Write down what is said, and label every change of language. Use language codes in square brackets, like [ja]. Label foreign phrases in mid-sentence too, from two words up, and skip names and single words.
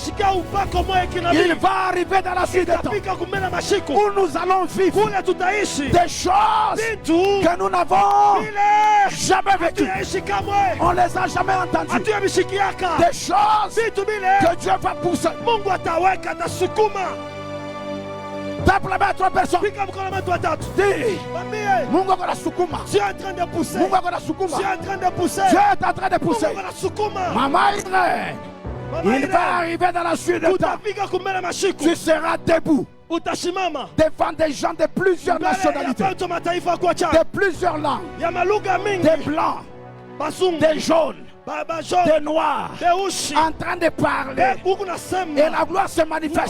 [fr] Il va arriver dans la suite des temps où nous allons vivre des choses que nous n'avons jamais vécues. On ne les a jamais entendues. Des choses que Dieu va pousser. Tape la main à 3 personnes. Dis, [sw] Mungu akona sukuma. [fr] Dieu est en train de pousser. [sw] Mungu akona sukuma. [fr] Dieu est en train de pousser. Dieu est en train de pousser. [sw] Mungu akona sukuma. [fr] Maman Israël, il va arriver dans la suite de temps. Tu seras debout devant des gens de plusieurs nationalités, de plusieurs langues, des blancs, des jaunes, des noirs, en train de parler, et la gloire se manifeste.